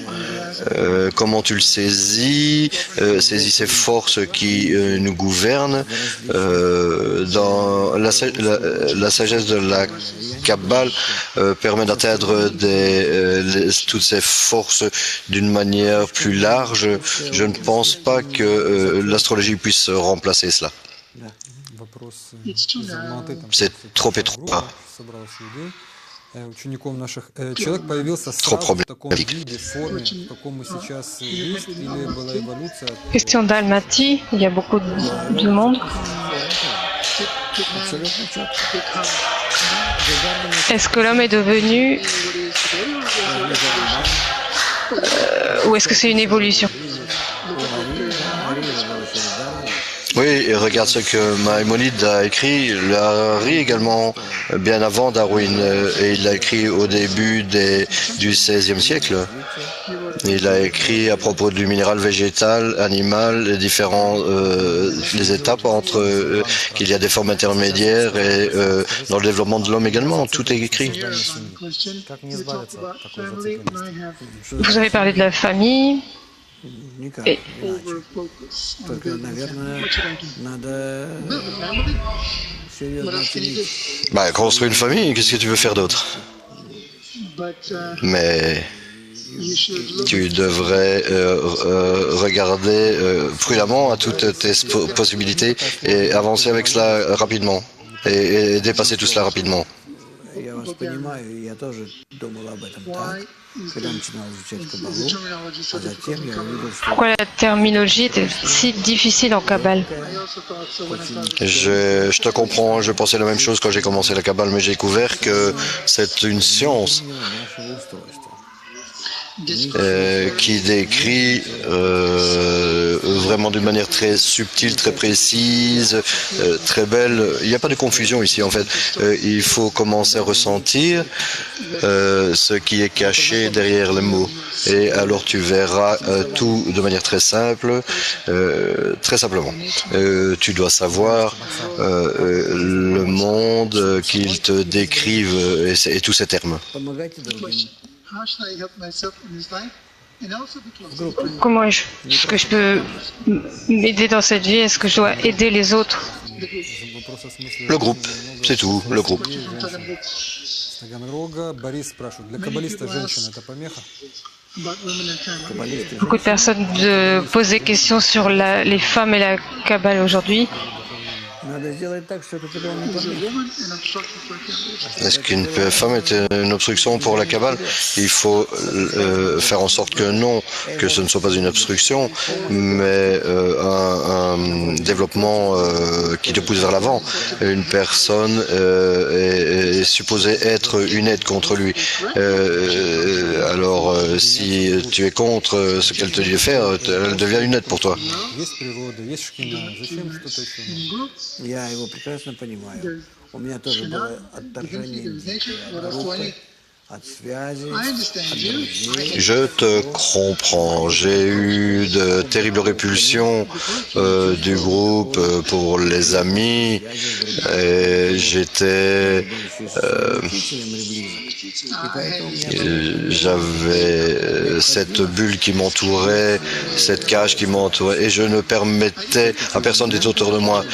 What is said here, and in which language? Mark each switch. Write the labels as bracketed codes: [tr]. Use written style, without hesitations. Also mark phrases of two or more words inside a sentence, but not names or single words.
[fr] Comment tu le saisis, saisis ces forces qui nous gouvernent. Dans la sagesse de la Kabbale permet d'atteindre toutes ces forces d'une manière plus large. Je ne pense pas que l'astrologie puisse remplacer cela. [ru] Вопрос из Алматы, там [fr] C'est trop [ru] группа [fr] étroit. [ru] собралась людей, учеников наших. Человек появился [fr] Trop [ru] сразу в таком [fr] problématique. [ru] виде, форме, в каком мы сейчас есть, или была эволюция? [fr] Question d'Almaty, il y a beaucoup de monde. [ru] абсолютно четко. [fr] Est-ce que l'homme est devenu ou est-ce que c'est une évolution? Oui, et regarde ce que Maïmonide a écrit. Le Harari également, bien avant Darwin, et il l'a écrit au début du XVIe siècle. Il a écrit à propos du minéral végétal, animal, les différents les étapes entre qu'il y a des formes intermédiaires et dans le développement de l'homme également. Tout est écrit. [ru] Как мне избавиться от такой зацикленности? [fr] Vous avez parlé de la famille. [ru] Никак [fr] Et- [ru] иначе. Только, наверное, надо серьезно оценить. [fr] Bah, construire une famille, qu'est-ce que tu veux faire d'autre? Mais tu devrais regarder prudemment à toutes tes possibilités et avancer avec cela rapidement et dépasser tout cela rapidement. [ru] Я вас понимаю, я тоже думал об этом так, когда начинал изучать Кабалу, а затем я увидел, что [fr] Pourquoi la terminologie était si difficile en Kabbale? Je te comprends, je pensais la même chose quand j'ai commencé la Kabbale, mais j'ai découvert que c'est une science [ru] нашего устройства. [fr] qui décrit vraiment d'une manière très subtile, très précise, très belle. Il n'y a pas de confusion ici en fait. Il faut commencer à ressentir ce qui est caché derrière les mots. Et alors tu verras tout de manière très simple, très simplement. Tu dois savoir le monde qu'ils te décrivent et tous ces termes. [ru] Помогайте другим. [fr] Comment est-ce que je peux m'aider dans cette vie? Est-ce que je dois aider les autres? [ru] Вопрос о смысле [fr] Le groupe, c'est tout, le groupe. [ru] С Таганрога. Борис спрашивает, для каббалиста женщина это помеха? [fr] Beaucoup de personnes posent des questions sur les femmes et la Kabbale aujourd'hui. [ru] Надо сделать так, что это тебя не помешает. [fr] Est-ce qu'une femme est une obstruction pour la Kabbale? Il faut faire en sorte que non, que ce ne soit pas une obstruction, mais un développement qui te pousse vers l'avant. Une personne est supposée être une aide contre lui. Alors, si tu es contre ce qu'elle te dit de faire, elle devient une aide pour toi. [ru] Есть природа, есть шкина. Зачем что-то еще? Я его прекрасно понимаю. У меня тоже было отторжение от группы, от связи, от друзей. [fr] Je te comprends. J'ai eu de terribles répulsions du groupe pour les amis. Et j'étais, j'avais cette bulle qui m'entourait, cette cage qui m'entourait, et je ne permettais à personne d'être autour de moi.